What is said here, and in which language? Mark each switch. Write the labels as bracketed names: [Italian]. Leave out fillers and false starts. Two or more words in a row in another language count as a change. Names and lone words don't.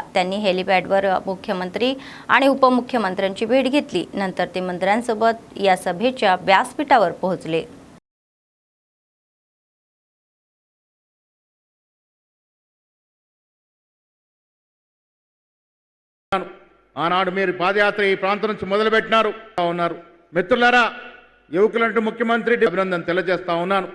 [Marathi] त्यांनी हेलिपॅडवर मुख्यमंत्री आणि उपमुख्यमंत्र्यांची भेट घेतली. नंतर ते मंत्र्यांसोबत या सभेच्या व्यासपीठावर पोहोचले. [Telugu] ఆనాడు మీరు పాదయాత్ర ఈ ప్రాంతం నుంచి మొదలుపెట్టినారు ఉన్నారు. మిత్రులారా, యువకులంటూ ముఖ్యమంత్రి అభినందన తెలియజేస్తా ఉన్నాను.